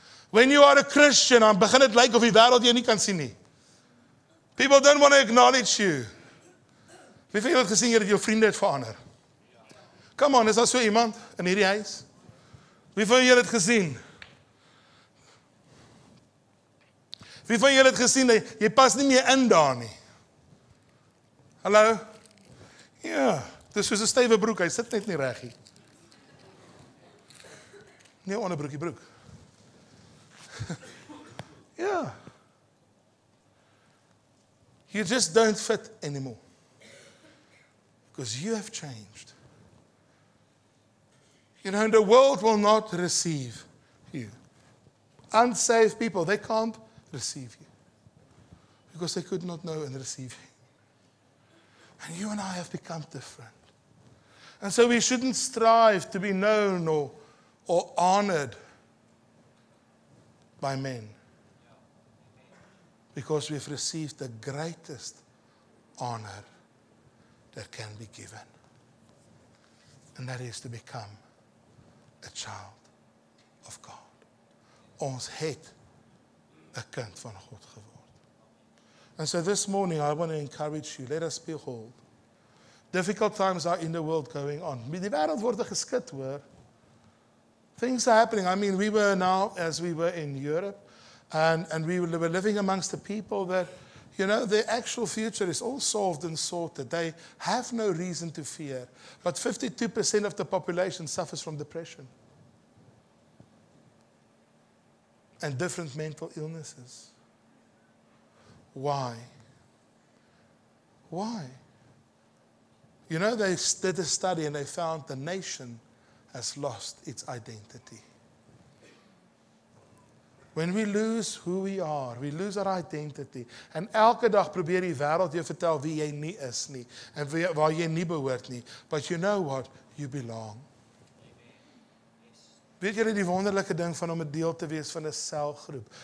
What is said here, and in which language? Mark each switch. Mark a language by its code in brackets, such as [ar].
[en] When you are a Christian, [af] dan begin dit lyk of die wêreld jou nie kan sien nie. [en] People don't want to acknowledge you. [af] Wie van julle het gesien dat jou vriende het verander? [en] Come on, [af] is daar so iemand in hierdie huis? Wie van julle het gesien? Wie van julle het gesien dat jy pas nie meer in daar nie? Hallo? Ja, dis soos 'n stywe broek, hy sit net nie reg nie. Nie onderbroekie broek. Ja. [en] You just don't fit anymore. Because you have changed. And the world will not receive you. Unsaved people, they can't receive you. Because they could not know and receive you. And you and I have become different. And so we shouldn't strive to be known or honored by men. Because we've received the greatest honor that can be given. And that is to become a child of God. [af] Ons het 'n kind van God geword. [en] And so this morning I want to encourage you, let us behold. Difficult times are in the world going on. [af] Die wêreld word geskit, hoor. [en] Things are happening. I mean, we were now, as we were in Europe, and we were living amongst the people that, their actual future is all solved and sorted. They have no reason to fear. But 52% of the population suffers from depression and different mental illnesses. Why? Why? They did a study and they found the nation has lost its identity. When we lose who we are, we lose our identity. [af] En elke dag probeer die wêreld jou vertel wie jy nie is nie en waar jy nie behoort nie. [en] But you know what? You belong. [af] Weet julle die wonderlike ding van om 'n deel te wees van 'n selgroep?